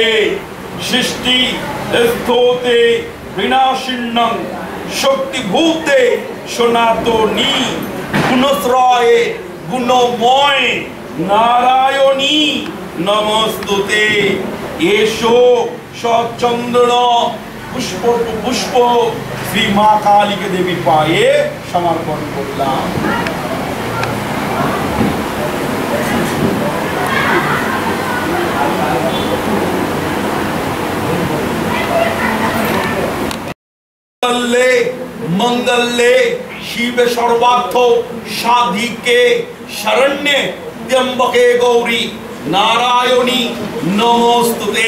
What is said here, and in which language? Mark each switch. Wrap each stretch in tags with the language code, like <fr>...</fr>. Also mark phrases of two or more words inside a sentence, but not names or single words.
<sa>সৃষ্টি স্থোতে বিনাশিন্নং শক্তিভূতে সনাতনী গুণশ্রয়ে গুণময় নারায়ণী নমস্তুতে।</sa> <bn>এসো সচন্দন পুষ্প পুষ্প শ্রী মা কালীকে দেবীর পায়ে সমর্পণ করলাম।</bn> <sa>मंगले शिव सर्वार्थ साधिके शरण्ये त्र्यंबके गौरी नारायणी नमोस्तुते।</sa>